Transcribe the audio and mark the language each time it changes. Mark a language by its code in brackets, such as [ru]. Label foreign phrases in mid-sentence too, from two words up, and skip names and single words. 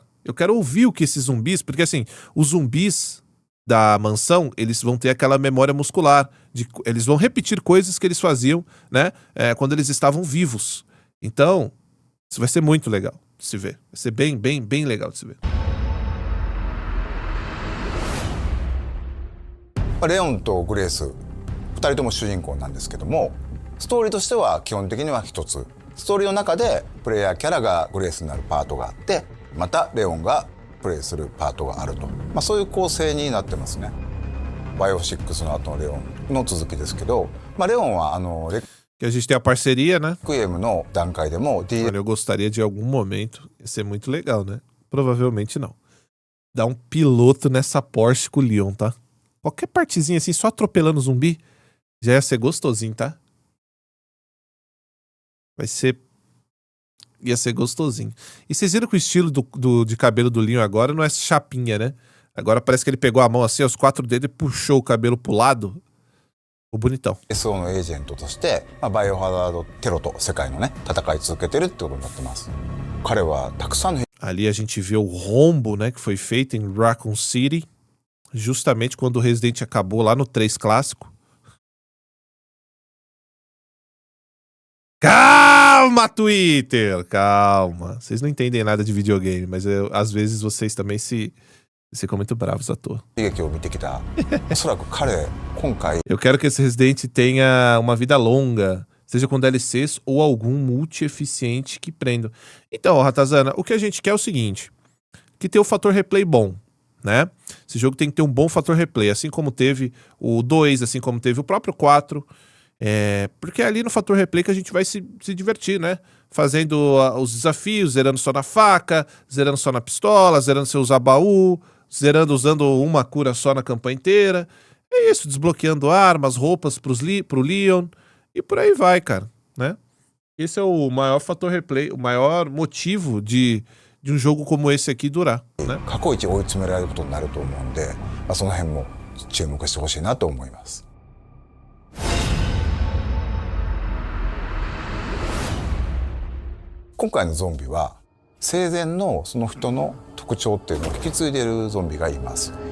[pt] Eu quero ouvir o que esses zumbis... Porque, assim, os zumbis da mansão, eles vão ter aquela memória muscular. Eles vão repetir coisas que eles faziam, né? Quando eles estavam vivos. Então, isso vai ser muito legal de se ver. Vai ser bem, bem, bem legal de se ver. [ja] レオンとグレース2人とも主人公なんですけども、ストーリーとしては基本的には一つ。ストーリーの中でプレイヤーキャラがグレースになるパートがあって、またレオンがプレイするパートがあると、そういう構成になってますね。バイオ6の後のレオンの続きですけど、レオンは [pt] Que a gente tem a parceria, né? [ja] レクイエムの段階でも [pt] Olha, eu gostaria de algum momento, ia ser muito legal, né? Provavelmente não. Dar um piloto nessa Porsche com o Leon, tá? Qualquer partezinha assim, só atropelando zumbi, já ia ser gostosinho, tá? Ia ser gostosinho. E vocês viram que o estilo de cabelo do Leon agora não é chapinha, né? Agora parece que ele pegou a mão assim, os 4 dedos e puxou o cabelo pro lado. O bonitão. [ja] SO のエージェントとして、バイオハザードテロと世界のね、戦い続けてるってことになってます。彼はたくさんの [pt] Ali a gente vê o rombo, né, que foi feito em Raccoon City, justamente quando o Resident acabou lá no 3 clássico. Calma, Twitter! Calma. Vocês não entendem nada de videogame, mas às vezes vocês também ficam muito bravos à toa. [ja] 悲劇を見てきた。おそらく彼、今回 [pt] Eu quero que esse Resident tenha uma vida longa, seja com DLCs ou algum multi-eficiente que prenda. Então, Ratazana, o que a gente quer é o seguinte, que tenha o fator replay bom, né? Esse jogo tem que ter um bom fator replay, assim como teve o 2, assim como teve o próprio 4. Porque é ali no fator replay que a gente vai se divertir, né? Fazendo os desafios, zerando só na faca, zerando só na pistola, zerando sem usar baú, zerando usando uma cura só na campanha inteira. É isso, desbloqueando armas, roupas pro Leon e por aí vai, cara, né? Esse é o maior fator replay, o maior motivo de um jogo como esse aqui durar, né? [ja] 過去一追い詰められることになると思うんで、その辺も注目してほしいなと思います。今回のゾンビは生前のその人の特徴っていうのを引き継いでいるゾンビがいます。